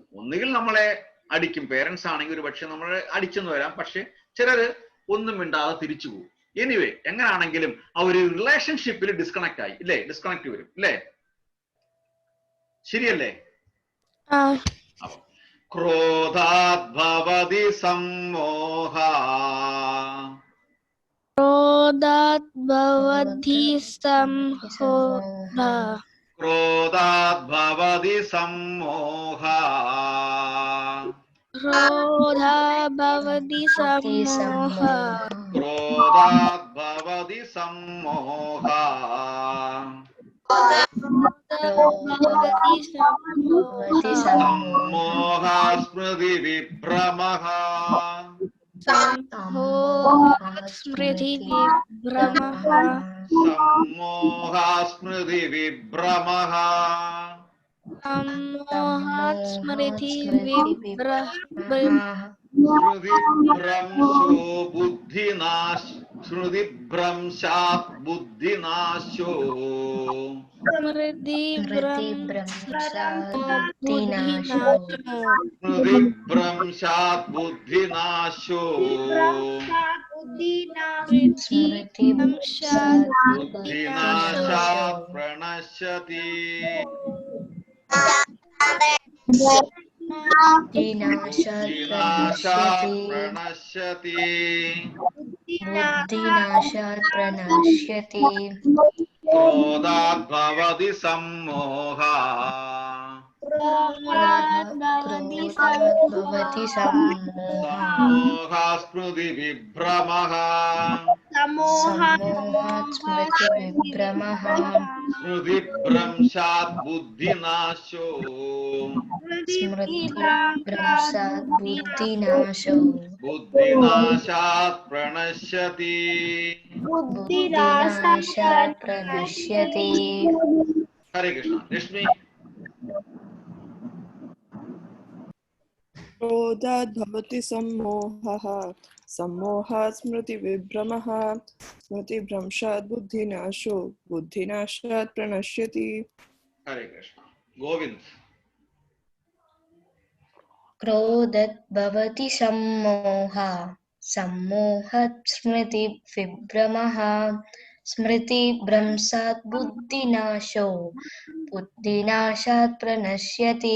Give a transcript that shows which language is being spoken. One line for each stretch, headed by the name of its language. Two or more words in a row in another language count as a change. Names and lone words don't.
Malayalam: ഒന്നുകിൽ നമ്മളെ അടിക്കും, പേരൻസ് ആണെങ്കിൽ ഒരു പക്ഷെ നമ്മളെ അടിച്ചെന്ന് വരാം, പക്ഷെ ചിലര് ഒന്നും മിണ്ടാതെ തിരിച്ചു പോകും. എനിവേ, എങ്ങനെയാണെങ്കിലും ആ ഒരു റിലേഷൻഷിപ്പിൽ ഡിസ്കണക്ട് ആയി, ഇല്ലേ? ഡിസ്കണക്ട് വരും, ഇല്ലേ? ശരിയല്ലേ?
Sanskrit: അപ്പൊ ക്രോധാത് ഭവതി സമ്മോഹ ക്രോധാത് ഭവതി സമ്മോഹ ക്രോധാത് ഭവതി സമ്മോഹ ക്രോധാത് ഭവതി സമ്മോഹ ക്രോധാത് ഭവതി സമ്മോഹ സമ്മോഹ സ്മൃതി വിഭ്രമഃ സ്മൃതി വിഭ്രമഃ സമ്മോഹ സ്മൃതി വിഭ്രമഃ സ്മൃതി വിഭ്രമഃ സ്മൃതിഭ്രംശോ സ്മൃതി ഭ്രംശാത് ബുദ്ധിനാശോ. സ്മൃതി ഭ്രംശാദ്ബുദ്ധിനാശോ. സ്മൃതി ഭ്രംശാത് ബുദ്ധിനാശോ. സ്മൃതി ബുദ്ധിനാശാത് പ്രണശ്യതി. ബുദ്ധിനാശാത് പ്രണശ്യതി. ബുദ്ധിനാശാത് പ്രണശ്യതി. ക്രോധാത് ഭവതി സമ്മോഹ. ക്രോധാത് ഭവതി സമ്മോഹഃ. സമ്മോഹാത് സ്മൃതി വിഭ്രമഃ. സമ്മോഹാത് സ്മൃതി വിഭ്രമഃ. സ്മൃതി ഭ്രംശാത് ബുദ്ധിനാശോ. സ്മൃതി ഭ്രംശാത് ബുദ്ധിനാശോ. ബുദ്ധിനാശാത് പ്രണശ്യതി. ബുദ്ധിനാശാത് പ്രണശ്യതി.
Malayalam: ഹരേ കൃഷ്ണ. ലക്ഷ്മി.
Sanskrit: क्रोधात् भवति सम्मोहः सम्मोहात् स्मृतिविभ्रमः स्मृतिभ्रंशात् बुद्धिनाशो बुद्धिनाशात् प्रणश्यति.
Malayalam: ഹരേ കൃഷ്ണ. ഗോവിന്ദ്.
Sanskrit: ക്രോധാത് ഭവതി സമ്മോഹഃ സമ്മോഹാത് സ്മൃതി വിഭ്രമഃ സ്മൃതിഭ്രംശാത് ബുദ്ധിനാശോ ബുദ്ധിനാശാത് പ്രണശ്യതി.